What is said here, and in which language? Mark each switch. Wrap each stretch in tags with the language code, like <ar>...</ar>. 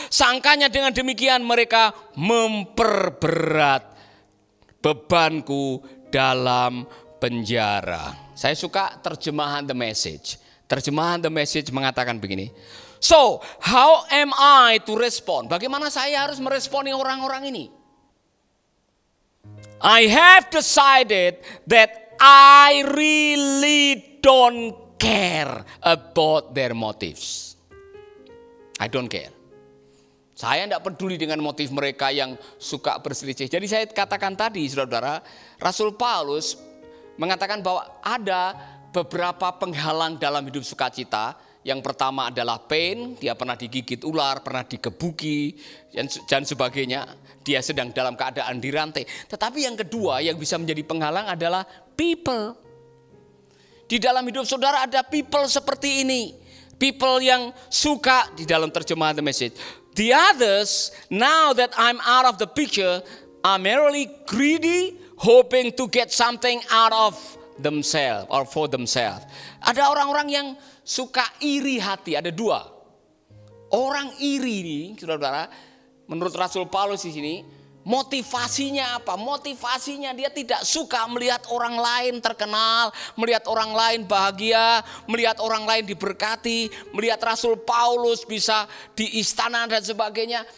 <id>Sangkanya dengan demikian mereka memperberat bebanku dalam penjara. Saya suka terjemahan The Message. Terjemahan The Message mengatakan begini.</id> <en>So, how am I to respond?</en> <id>Bagaimana saya harus meresponi orang-orang ini?</id> <en>I have decided that I really don't care about their motives. I don't care.</en> <id>Saya tidak peduli dengan motif mereka yang suka berselisih. Jadi saya katakan tadi, saudara-saudara, Rasul Paulus mengatakan bahwa ada beberapa penghalang dalam hidup sukacita. Yang pertama adalah pain, dia pernah digigit ular, pernah digebuki, dan sebagainya. Dia sedang dalam keadaan dirantai. Tetapi yang kedua yang bisa menjadi penghalang adalah people. Di dalam hidup saudara ada people seperti ini. People yang suka, di dalam terjemahan The Message.</id> <en>The others, now that I'm out of the picture, are merely greedy, hoping to get something out of themselves or for themselves.</en> <id>Ada orang-orang yang suka iri hati, ada dua. Orang iri ini, saudara-saudara, menurut Rasul Paulus di sini, motivasinya apa? Motivasinya dia tidak suka melihat orang lain terkenal, melihat orang lain bahagia, melihat orang lain diberkati, melihat Rasul Paulus bisa di istana dan sebagainya.</id>